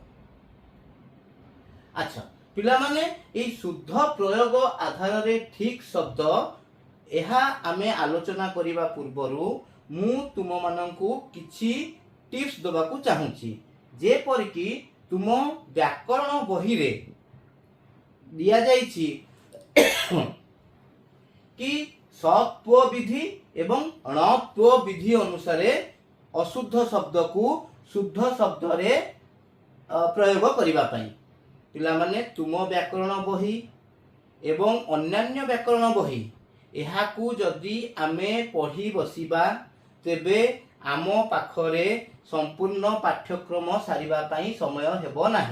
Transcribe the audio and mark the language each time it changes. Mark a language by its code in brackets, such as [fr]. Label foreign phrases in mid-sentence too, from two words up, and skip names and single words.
[or] ଅଚ୍ଛା ପିଲା ମାନେ ଏ ଶୁଦ୍ଧ ପ୍ରୟୋଗ ଆଧାର ରେ ଠିକ ଶବ୍ଦ ଏହା ଆମେ ଆଲୋଚନା କରିବା ପୂର୍ବରୁ ମୁଁ ତୁମ ମାନଙ୍କୁ କିଛି ଟିପ୍ସ ଦବାକୁ ଚାହୁଁଛି। ଯେ ପର କି ତୁମ ବ୍ୟାକରଣ ବହି ରେ ଦିଆ ଯାଇଛି କି ସତ୍ୱ ବିଧି ଏବଂ ଅଣତ୍ୱ ବିଧି ଅନୁସାର ଅଶୁଦ୍ଧ ଶବ୍ଦ କୁ ଶୁଦ୍ଧ ଶବ୍ଦ ରେ ପ୍ରୟୋଗ କରିବା ପାଇଁ। ପିଲା ମାନେ ତୁମ ବ୍ୟାକରଣ ବହି ଏବଂ ଅନ୍ୟାନ୍ୟ ବ୍ୟାକରଣ ବହି ଏହାକୁ ଯଦି ଆମେ ପଢ଼ି ବସିବା ତେବେ ଆମ ପାଖରେ ସମ୍ପୂର୍ଣ୍ଣ ପାଠ୍ୟକ୍ରମ ସାରିବା ପାଇଁ ସମୟ ହେବ ନାହିଁ।